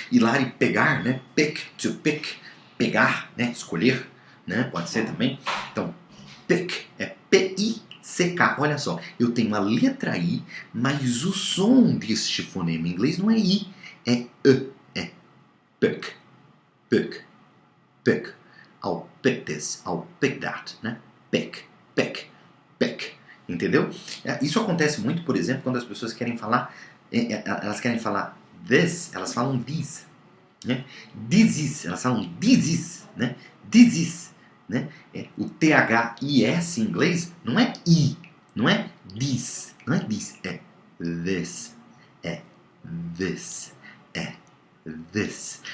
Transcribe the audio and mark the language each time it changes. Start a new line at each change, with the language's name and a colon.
Portuguese: Ir lá e pegar, né?
English: Pick, to pick,
Portuguese: pegar, né? Escolher, né? Pode ser também. Então, pick é P-I-C-K. Olha só, eu tenho a letra I, mas o som deste fonema em inglês não é I, é E, é pick, pick, pick.
English: I'll pick this, I'll pick that, né? Pick, pick, pick.
Portuguese: Entendeu? Isso acontece muito, por exemplo, quando as pessoas querem falar, elas querem falar this, elas falam this, né?
English: This is,
Portuguese: elas falam
English: this is, né? This is, né?
Portuguese: O T-H-I-S em inglês não é I, não é this, não é this, é this, é this, é this.